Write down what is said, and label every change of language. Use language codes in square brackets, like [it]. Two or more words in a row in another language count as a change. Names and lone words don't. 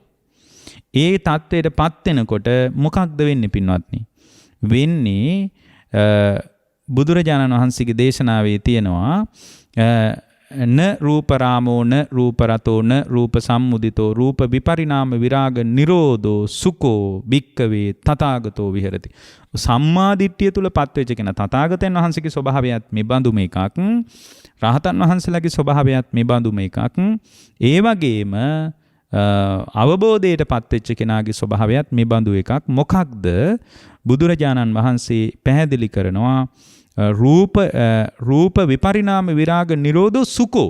[si] ඒ தත්වයටපත් වෙනකොට මොකක්ද වෙන්නේ පින්වත්නි? වෙන්නේ බුදුරජාණන් වහන්සේගේ දේශනාවේ තියෙනවා [pi] න රූප රාමෝ න රූප රතෝ න රූප සම්මුදිතෝ රූප විපරිණාම විරාග නිරෝධෝ සුකෝ භික්කවේ තථාගතෝ විහෙරති. [si] සම්මා දිට්ඨිය තුල පත්වෙච්ච කෙනා තථාගතයන් වහන්සේගේ ස්වභාවයත් මේ බඳුම එකක්. රහතන් වහන්සේලාගේ ස්වභාවයත් මේ බඳුම එකක්. ඒ වගේම අවබෝධයට පත්වෙච්ච කෙනාගේ ස්වභාවයත් මේ බඳු එකක්. මොකක්ද? බුදුරජාණන් වහන්සේ පැහැදිලි කරනවා [pi] රූප විපරිණාම විරාග නිරෝධෝ සුකෝ.